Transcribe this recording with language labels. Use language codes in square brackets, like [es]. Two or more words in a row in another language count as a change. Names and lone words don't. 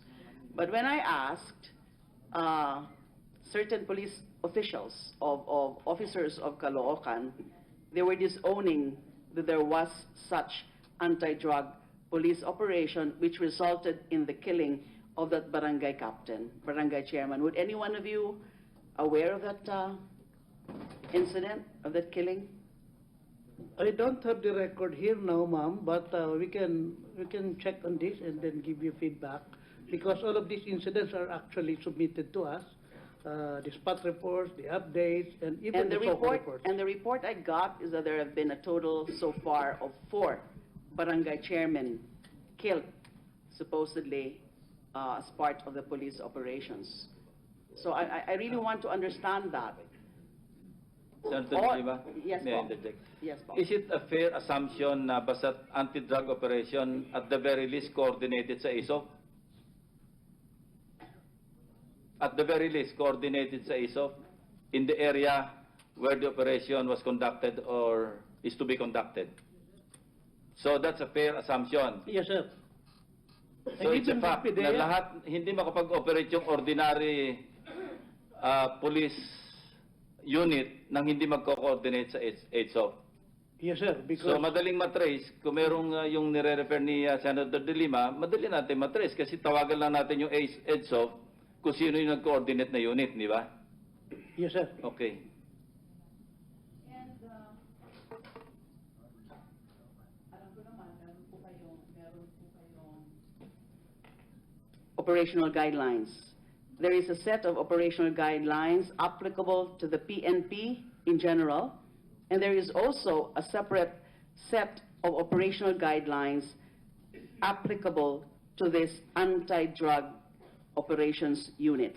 [en] But when I asked certain police officials, of officers of Caloocan, they were disowning that there was such anti-drug police operation which resulted in the killing of that barangay captain, barangay chairman. Would any one of you aware of that incident, of that killing? I don't have the record here now, ma'am, but we can check on this and then give you feedback, because all of these incidents are actually submitted to us, the spot reports, the updates, and even And the the SOCO report, reports. and the report I got is that there have been a total so far of 4 barangay chairmen killed, supposedly as part of the police operations. So I really want to understand that. Senator Or- Lima, Yes, may I po. interject? Yes, po. Is it a fair assumption [tl] na basta [en] anti-drug operation at the very least coordinated sa ISOP? At the very least coordinated sa ISOP in the area where the operation was conducted or is to be conducted? So that's a fair assumption. Yes, sir. So And it's a even fact with na PDEA, [tl] lahat hindi makapag-operate yung [en] ordinary police unit [tl] nang hindi magko-coordinate sa ISOP. [en] Yes, sir, because [tl] So madaling matrace, kung merong yung nire-refer ni Senator De Lima, madali natin matrace kasi tawagan lang natin yung EDSOP kung sino yung nag-coordinate na unit, di ba? [en] yes, sir. Okay. Operational guidelines. There is a set of operational guidelines applicable to the PNP in general, and there is also a separate set of operational guidelines applicable to this anti-drug operations units.